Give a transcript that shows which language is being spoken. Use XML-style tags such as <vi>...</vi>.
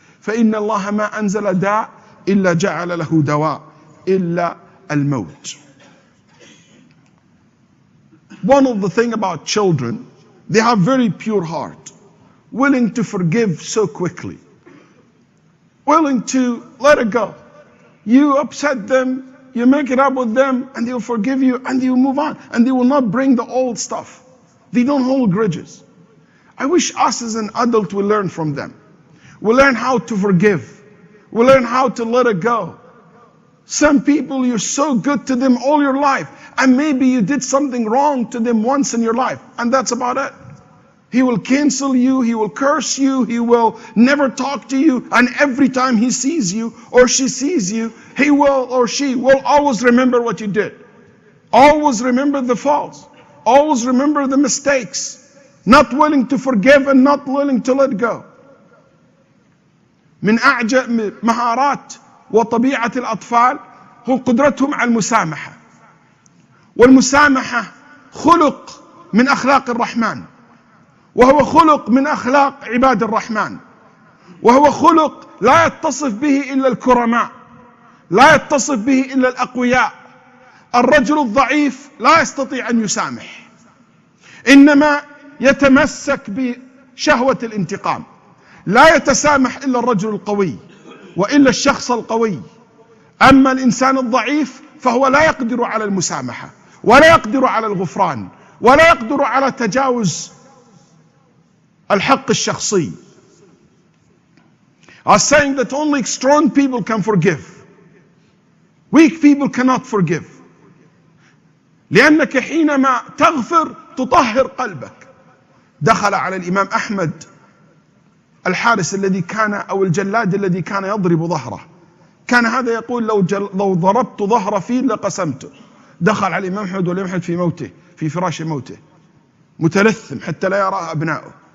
<ar>فإن الله ما أنزل داء إلا جعل له دواء إلا الموت.</ar> <en>One of the things about children, they have very pure heart, willing to forgive so quickly, willing to let it go. You upset them, you make it up with them, and they'll forgive you and they'll move on, and they will not bring the old stuff. They don't hold grudges. I wish us as an adult will learn from them. We'll learn how to forgive. We'll learn how to let it go. Some people, you're so good to them all your life, and maybe you did something wrong to them once in your life, and that's about it. He will cancel you, he will curse you, he will never talk to you, and every time he sees you or she sees you, he will or she will always remember what you did. Always remember the faults. Always remember the mistakes. not willing to forgive and not willing to let go.</en> <ar>من أعجب مهارات وطبيعة الأطفال هو قدرتهم على المسامحة، والمسامحة خلق من أخلاق الرحمن، وهو خلق من أخلاق عباد الرحمن، وهو خلق لا يتصف به إلا الكرماء، لا يتصف به إلا الأقوياء. الرجل الضعيف لا يستطيع أن يسامح، إنما يتمسك بشهوة الانتقام. لا يتسامح إلا الرجل القوي وإلا الشخص القوي. أما الإنسان الضعيف فهو لا يقدر على المسامحة، ولا يقدر على الغفران، ولا يقدر على تجاوز الحق الشخصي.</ar> <en>I was saying that only strong people can forgive. Weak people cannot forgive.</en> <ar>لأنك حينما تغفر تطهر قلبك. دخل على الإمام أحمد الحارس الذي كان، أو الجلاد الذي كان يضرب ظهره، كان هذا يقول لو ضربت ظهر فيل لقسمته. دخل على الإمام أحمد والإمام أحمد في موته، في فراش موته، متلثم حتى لا يراه أبناؤه.</ar>